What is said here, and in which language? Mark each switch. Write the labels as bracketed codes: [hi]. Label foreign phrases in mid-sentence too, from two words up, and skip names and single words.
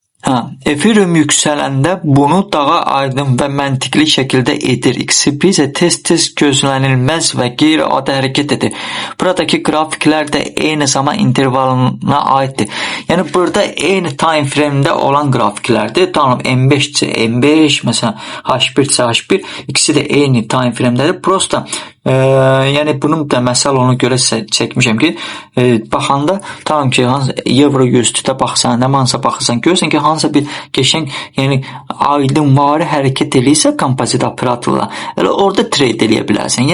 [az] Ethereum yüksələndə bunu daha aydın və məntiqli şəkildə edir. XRP isə tez-tez gözlənilməz və qeyri-adi hərəkət edir. Buradakı qrafiklər də eyni zaman intervalına aiddir. Yəni burada eyni [en] time frame- [az] də olan qrafiklərdir. Tamam, M5-cə M5, məsələn H1-cə H1, ikisi də eyni [en] time frame- [az] dədir. Prosta yəni bunun da məsəl ona görə çəkmişəm ki, baxanda tamam ki, euro USD-də baxsan, nə mansa baxırsan, görürsən ki, hansısa bir qəşəng, yəni aydın vari hərəkət eləyirsə kompozit operatorla, elə orada trade eləyə bilərsən.